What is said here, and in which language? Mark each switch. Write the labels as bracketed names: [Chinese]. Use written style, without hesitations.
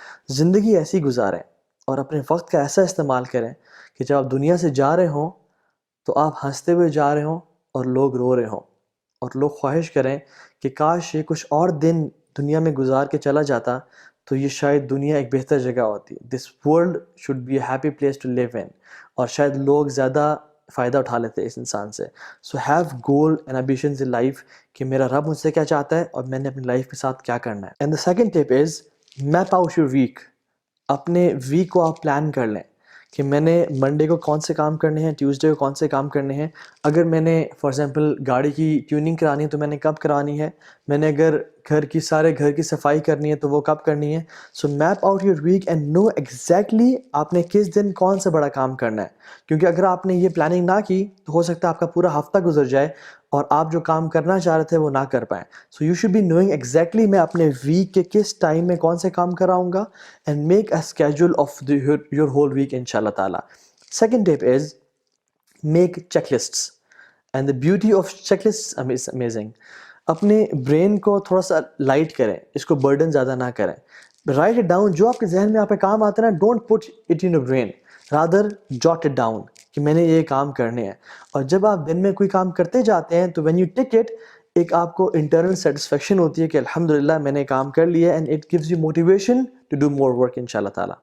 [Urdu] زندگی ایسی گزاریں اور اپنے وقت کا ایسا استعمال کریں کہ جب آپ دنیا سے جا رہے ہوں تو آپ ہنستے ہوئے جا رہے ہوں اور لوگ رو رہے ہوں، اور لوگ خواہش کریں کہ کاش یہ کچھ اور دن دنیا میں گزار کے چلا جاتا تو یہ شاید دنیا ایک بہتر جگہ ہوتی. [English] This world should be a happy place to live in. [Urdu] اور شاید لوگ زیادہ فائدہ اٹھا لیتے اس انسان سے. [English] so have goal and ambitions in life [Urdu] کہ میرا رب مجھ سے کیا چاہتا ہے اور میں نے اپنی لائف کے ساتھ کیا کرنا ہے. [English] And the second tip is map out your week. [Urdu] اپنے ویک کو آپ پلان کر لیں کہ میں نے منڈے کو کون سے کام کرنے ہیں، ٹیوزڈے کو کون سے کام کرنے ہیں. اگر میں نے فار ایگزامپل گاڑی کی ٹیوننگ کرانی ہے تو میں نے کب کرانی ہے، میں نے اگر گھر کی صفائی کرنی ہے تو وہ کب کرنی ہے. [English] so map out your week and know exactly [Urdu] آپ نے کس دن کون سا بڑا کام کرنا ہے. کیونکہ اگر آپ نے یہ پلاننگ نہ کی تو ہو سکتا ہے آپ کا پورا ہفتہ گزر جائے اور آپ جو کام کرنا چاہ رہے تھے وہ نہ کر پائیں. [English] so you should be knowing exactly [Urdu] میں اپنے ویک کے کس ٹائم میں کون سے کام کراؤں گا، [English] And make a schedule of your whole week ان شاء اللہ تعالیٰ. Second tip is make checklists and the beauty of checklist is amazing. [Urdu] اپنے برین کو تھوڑا سا لائٹ کریں، اس کو برڈن زیادہ نہ کریں. [English] Write it down. [Urdu] جو آپ کے ذہن میں آپ کے کام آتے ہیں نا، [English] Don't put it in your brain. Rather jot it down [Urdu] کہ میں نے یہ کام کرنے ہیں. اور جب آپ دن میں کوئی کام کرتے جاتے ہیں تو [English] when you tick it, [Urdu] ایک آپ کو انٹرنل سیٹسفیکشن ہوتی ہے کہ الحمدللہ میں نے کام کر لیا, [English] and it gives you motivation to do more work [Urdu] in شاء اللہ تعالیٰ.